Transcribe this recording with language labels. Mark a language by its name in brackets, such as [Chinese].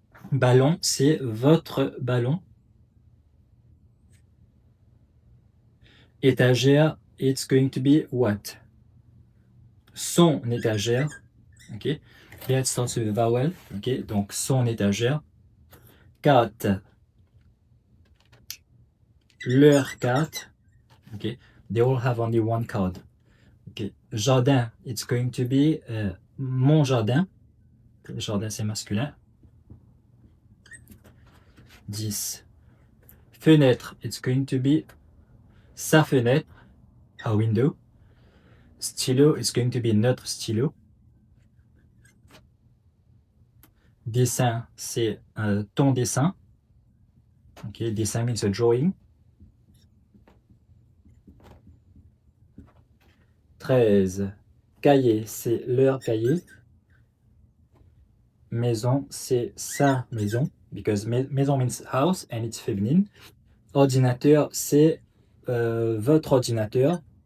[French] Ballon, c'est votre ballon. [English] Étagère, it's going to be what? [French] Son étagère, [English] ok. Here it starts with a vowel, ok. [French] Donc son étagère. Carte, leur carte, ok. [English] They all have only one card, ok. Jardin, it's going to be [French] mon jardin. Jardin, c'est masculin. [English] 10. Fenêtre, it's going to be [French] sa fenêtre, [English] a window. Stylo, it's going to be [French] notre stylo. Dessin, c'est ton dessin. [English] Ok, dessin means a drawing. 13. [French] Cahier, c'est leur cahier. Maison, c'est sa maison. [English] Because maison means house and it's feminine. [French] Ordinateur, c'est votre ordinateur.